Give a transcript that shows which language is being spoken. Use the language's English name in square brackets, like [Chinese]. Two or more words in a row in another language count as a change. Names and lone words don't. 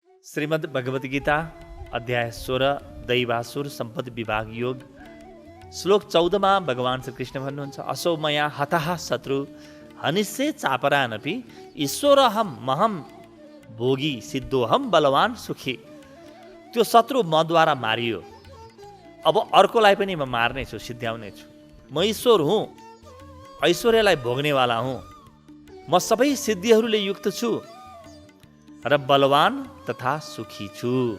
[Nepali] श्रीमद् भगवत गीता अध्याय 16 दैवासुर सम्पत्ति विभाग योग श्लोक 14 भगवान श्री कृष्ण भन्नुहुन्छ [Sanskrit] असौ मया हतः शत्रु हनिष्ये चापरानपि ईश्वरहम महम भोगी सिद्धोहम बलवान सुखी। [Nepali] त्यो शत्रु मद्वारा मारियो, अब अर्कोलाई पनि म मार्ने छु, सिद्ध्याउने छु। म ईश्वर हुँ, ऐश्वर्यलाई भोग्नेवाला हुँ। म सबै सिद्धिहरूले युक्त छु र बलवान तथा सुखी छु।